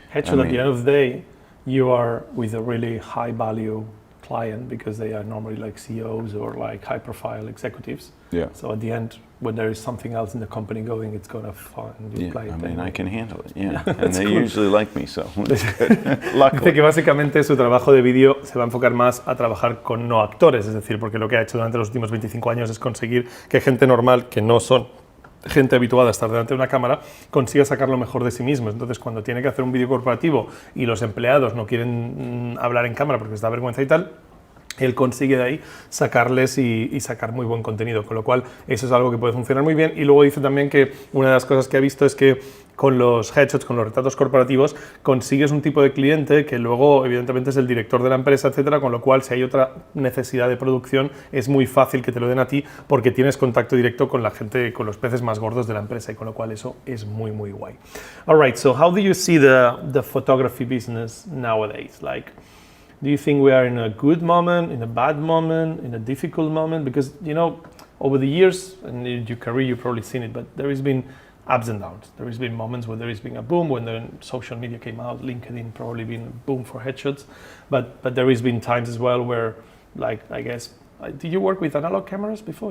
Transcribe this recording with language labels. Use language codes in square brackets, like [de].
[en] Headshot, at the end of the day, you are with a really high value client because they are normally like CEOs or like high profile executives. Yeah. So at the end, when there is something else in the company going, it's going to find you play it. I mean, I can handle it, and they usually like me, so it's good. [es] Dice que básicamente su trabajo de vídeo se va a enfocar más a trabajar con no actores, es decir, porque lo que ha hecho durante los últimos 25 años es conseguir que gente normal, que no son gente habituada a estar delante de una cámara, consiga sacar lo mejor de sí mismo. Entonces, cuando tiene que hacer un vídeo corporativo y los empleados no quieren hablar en cámara porque les da vergüenza y tal, él consigue de ahí sacarles y sacar muy buen contenido, con lo cual eso es algo que puede funcionar muy bien. Y luego dice también que una de las cosas que ha visto es que con los headshots, con los retratos corporativos, consigues un tipo de cliente que luego evidentemente es el director de la empresa, etcétera, con lo cual si hay otra necesidad de producción es muy fácil que te lo den a ti porque tienes contacto directo con la gente, con los peces más gordos de la empresa, y con lo cual eso es muy muy guay. [en] All right, so how do you see the photography business nowadays? Like, do you think we are in a good moment, in a bad moment, in a difficult moment? Because, you know, over the years, and in your career you've probably seen it, but there has been ups and downs. There has been moments where there has been a boom, when the social media came out, LinkedIn probably been a boom for headshots, but there has been times as well where, like, I guess, did you work with analog cameras before?